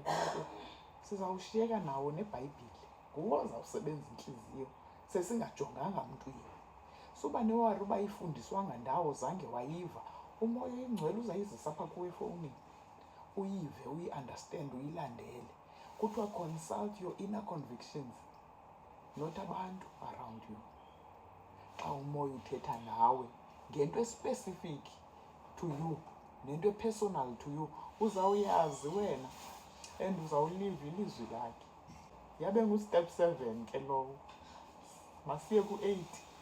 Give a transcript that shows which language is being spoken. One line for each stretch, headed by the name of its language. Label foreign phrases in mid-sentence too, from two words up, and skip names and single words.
Xhosa: Kanti sizawushiyeka nawo neBhayibhile, nguwo ozawusebenza intliziyo sesingajonganga mntwini. Suba newari uba ayifundiswanga ndawo, zange wayiva, umoya oyingcwele uzayizisa apha kuwe efowunini, uyive, uyi-understand, uyilandele.
English: Kuthiwa consult your inner convictions, not abantu around you.
Xhosa: Xa umoya uthetha nawe ngento especific
English: to you,
Xhosa: nento
English: personal to you,
Xhosa: uzawuyazi wena and uzawuliva ilizwi lakhe. Yabe ngu-step 7 ke lowo. Masiye ku-8.